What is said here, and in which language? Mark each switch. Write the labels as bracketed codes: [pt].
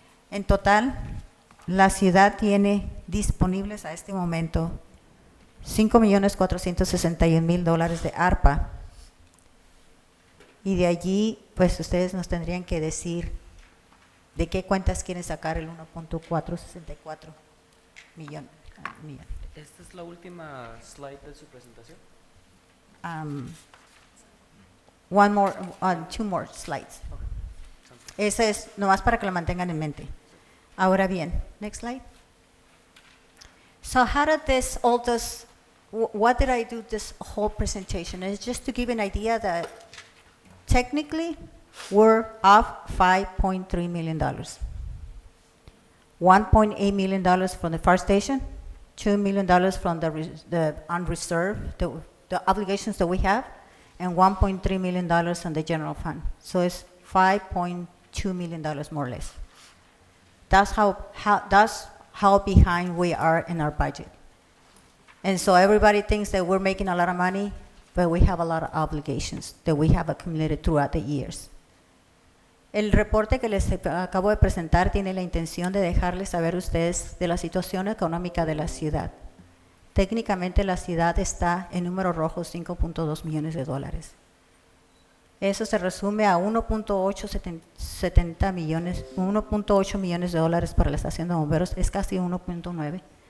[es] En total, la ciudad tiene disponibles a este momento $5,461,000 de ARPA, y de allí, pues ustedes nos tendrían que decir de qué cuentas quieren sacar el 1.464 millón. ¿Esta es la última slide de su presentación? [en] Two more slides. [es] Ese es nomás para que lo mantengan en mente. Ahora bien, [en] next slide. So how did what did I do this whole presentation? It's just to give an idea that technically we're off $5.3 million. $1.8 million from the fire station, $2 million from the unreserved, the obligations that we have, and $1.3 million on the general fund. So it's $5.2 million more or less. That's how behind we are in our budget. And so everybody thinks that we're making a lot of money, but we have a lot of obligations that we have accumulated throughout the years. [es] El reporte que les acabo de presentar tiene la intención de dejarles saber a ustedes de la situación económica de la ciudad. Técnicamente la ciudad está en números rojos, $5.2 millones. Eso se resume a 1.8 millones de dólares para la estación de bomberos, es casi 1.9.